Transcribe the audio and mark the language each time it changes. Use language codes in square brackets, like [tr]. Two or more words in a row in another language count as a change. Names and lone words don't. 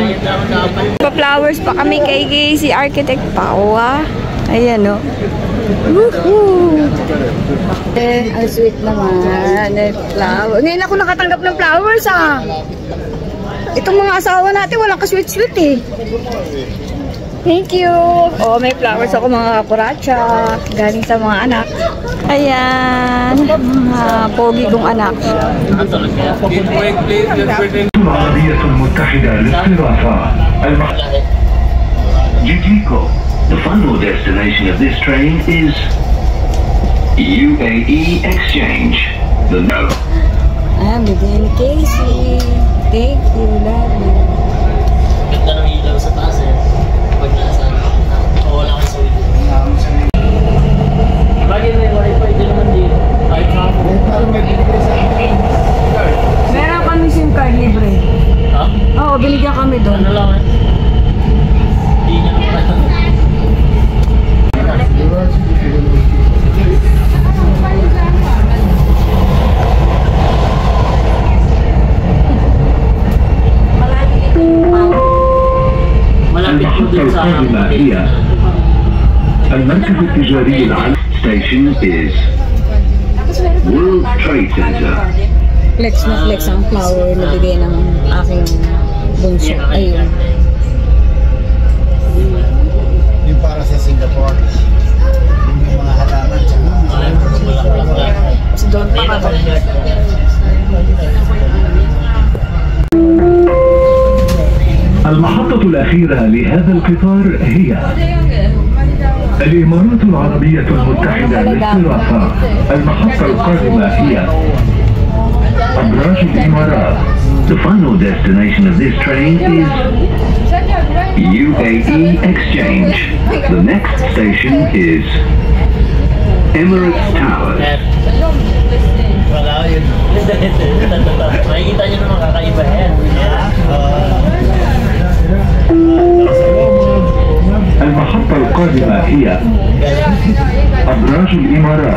[tl] Pa-flowers pa kami kay Casey Architect Pawa. Ayan o. Woohoo! Ang sweet naman. Flower. Ngayon ako nakatanggap ng flowers ah. Itong mga asawa natin walang ka-sweet-sweet eh. [en] Thank you. [tl] Oh, may flowers ako mga kakuracha. Galing sa mga anak. Ayan. Mga pogi kong anak. [ar] العربية المتحدة للصرافة Jijico. [en] The final destination of this train is UAE Exchange. The no. I'm with Casey. Thank you, love you. [tl] Ganda ng ilaw sa taas eh. Pag nasa, wala kang sulit. Bagay na yung wifi din naman dito. Kahit na ako. Meron kami [en] SIM card [tl] libre. Ha? Oo, binigyan kami doon. Ano lang eh. Hindi niya naman. [ar] المحطة القادمة هي المركز التجاري العالمي. [en] Station is World Trade Center. [tl] Flex na flex ang flower na bigay ng aking bunso. Ayun. Yung para sa Singapore. Yung mga halaman sa Kasi doon pa ka. [ar] المحطة الأخيرة لهذا القطار هي الإمارات العربية المتحدة للصرافة. المحطة القادمة هي Abraj Imarat. [en] The final destination of this train is UAE Exchange. The next station is Emirates Towers. [tl] Wala yun. Makikita nyo naman kakaiba yan. [ar] المحطة القادمة هي أبراج الإمارات.